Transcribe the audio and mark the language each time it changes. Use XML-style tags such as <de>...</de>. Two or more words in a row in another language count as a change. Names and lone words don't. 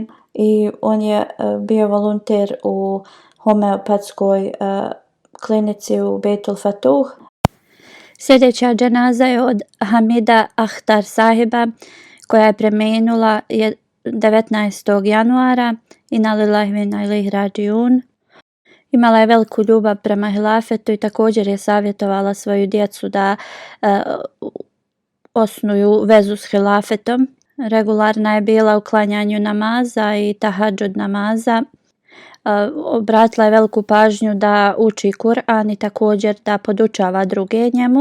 <bs>i on je bio volonter u homeopatskoj klinici u Beitul Fatuh. Sljedeća dženaza je od Hamida Ahtar Sahiba koja je preminula 19. januara.</bs> <ar>إنا لله وإنا إليه راجعون.</ar> <bs>Imala je veliku ljubav prema hilafetu i također je savjetovala svoju djecu da osnuju vezu s hilafetom. Regularna je bila u klanjanju namaza i tahadžud namaza. Obratila je veliku pažnju da uči Kur'an i također da podučava druge njemu.</bs>